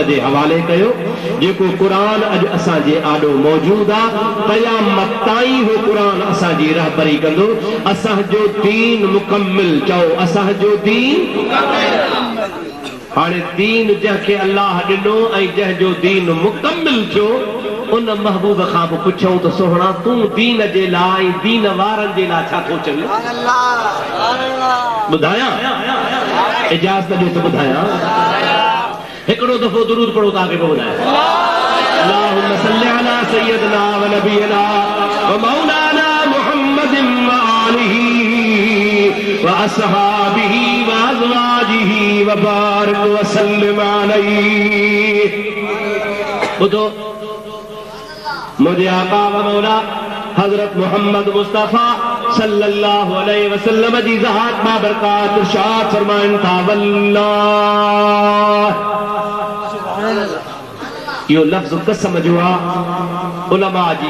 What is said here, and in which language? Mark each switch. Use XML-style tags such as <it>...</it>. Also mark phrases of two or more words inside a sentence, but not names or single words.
<sd>जे हवाले कयो जेको क़ुरान अॼु असांजे आॾो मौजूदु आहे क़यामत ताईं उहो क़ुरान असांजी रहबरी कंदो असांजो दीन मुकम्मिल चओ असांजो दीन हाणे दीन जंहिंखे अल्लाह ॾिनो ऐं जंहिंजो दीन मुकम्मिल थियो उन महबूब खां बि पुछऊं त सोहणा तूं दीन जे लाइ दीन वारनि जे लाइ छा थो चवे</sd> <ar>ॿुधायां इजाज़त ॾियो त ॿुधायां हिकिड़ो दफ़ो दुरूद पढ़ो तव्हांखे पोइ ॿुधायां اللهم صل على سيدنا ونبينا ومولانا محمد وآله وأصحابه وأزواجه وبارك وسلم</ar> <sd>अलैहि ॿुधो मुझे आका व मौला हजरत मोहम्मद मुस्तफ़ा</sd> <ar>صلى الله عليه وسلم</ar> <sd>जी ज़ात बाबरकात इरशाद फरमाइन था वल्लाह यो लफ्ज़ कसम जो आ उलमा जी</sd>